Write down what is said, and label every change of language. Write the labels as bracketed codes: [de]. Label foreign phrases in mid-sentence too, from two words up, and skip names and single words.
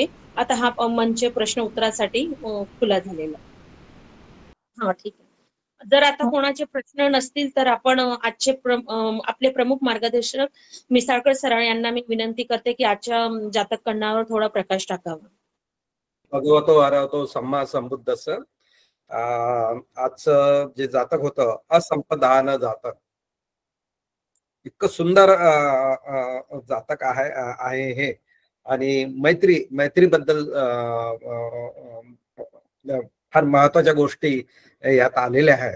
[mr] आता हा मंच प्रश्न उत्तरासाठी खुला झालेला. हा ठीक आहे. जर आता कोणाचे प्रश्न नसतील तर आपण आजचे आपले प्रमुख मार्गदर्शक मिसाळकर सर यांना मी विनंती करते की आजच्या जातक कन्नावर थोडा प्रकाश टाकावा. [pi] भगवतो अरहतो सम्मा संबुद्धस्स. [mr] आजचं जे जातक होतं असंपदान जातक. इतकं सुंदर जातक आहे हे. आणि मैत्रीबद्दल फार महत्वाच्या गोष्टी यात आलेल्या आहेत.